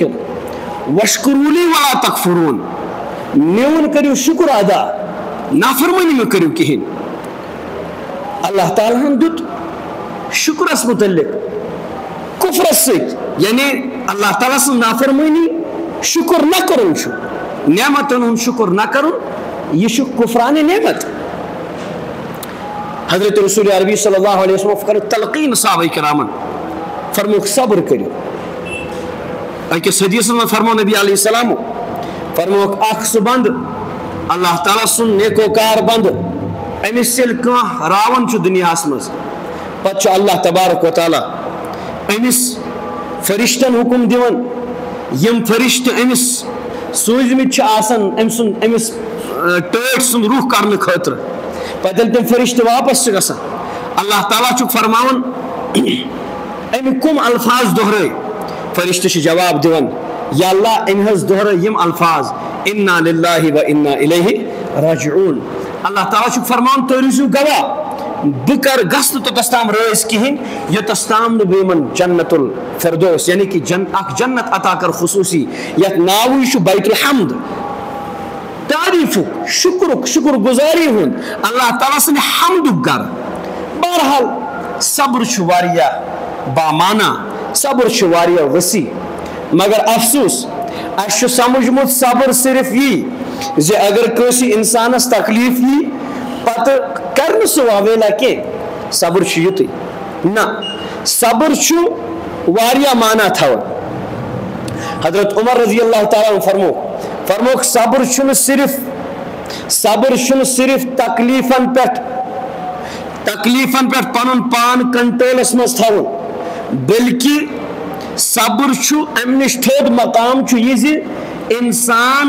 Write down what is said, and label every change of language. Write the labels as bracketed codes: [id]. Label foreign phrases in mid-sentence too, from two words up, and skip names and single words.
[ar] وشکرولی ولا تکفرون [ks] میون کٔرِو شُکر ادا نافرمٲنی مہ کٔرِو کِہینۍ. اللہ تعالیٰ ہن دیُت شُکرس متعلق کفرس سۭتۍ یعنی اللہ تعالیٰ سٕنٛز نافرمٲنی شُکر نہ کرُن چھُ نعمتن ہُنٛد شُکر نہ کرُن یہِ چھُ کفرانہِ نعمت. حضرت رسول عربی [ar] صلی اللہ علیہ وسلم [ks] کٔر تلقیٖن صحابہ کرامن فرموکھ صبر کٔرِو. أکِس حدیثس منٛز فرمو نبی [ar] علیہ السلام [ks] فرموکھ اکھ سُہ بنٛد اللہ تعالیٰ سُنٛد نیکوکار بنٛد أمِس ییٚلہِ کانٛہہ راوان چھُ دُنیاہس منٛز پتہٕ چھُ اللہ تبارک و تعالیٰ أمِس فرشتن حُکم دِوان یِم فرشتہٕ أمِس سوٗزمٕتۍ چھِ آسان أمۍ سُنٛد أمِس ٹٲٹھۍ سُنٛد رُخ کرنہٕ خٲطرٕ. پتہٕ ییٚلہِ تِم فرشتہٕ واپس چھِ گژھان اللہ تعالیٰ چھُکھ فرماوان أمۍ کٕم الفاظ دۄہرٲے. فرشتہٕ چھِ جواب دِوان یا اللہ أمۍ حظ دۄہرٲے یِم الفاظ [ar] انا للہ و انا الیہ راجعون. [ks] اللہ تعالیٰ چھُکھ فرماوان تُہۍ روٗزِو گواہ بہٕ کر گژھٕ نہٕ توٚتس تام رٲضۍ کِہینۍ یوٚتس تام نہٕ بہٕ یِمن جنت الفردوس یعنی کہ اکھ جنت عطا کر خصوٗصی یتھ ناوٕے چھُ بیت الحمد تعریٖفُک شُکرُک شُکر گُزٲری ہُنٛد اللہ تعالیٰ سٕنٛدِ حمدُک گرٕ. بہرحال صبر چھُ واریاہ بامعنہ صبر چھُ واریاہ وسیع مگر افسوس اَسہِ چھُ سمجھمُت صبر صرف یی زِ اگر کٲنٛسہِ انسانس تکلیٖف یی پتہٕ کر سہ واویلا کی صبر یت نا صبر واریاہ معنی تھاون حضرت عمر [ar] رضی اللہ تعالیٰ عنہ [ks] فرموک صبر چھُنہٕ صرف تکلیفن پہ پن پان کنٹرولس مز تھاون بلکہ صبر ام نش تھوٚد مقام یہ زِ انسان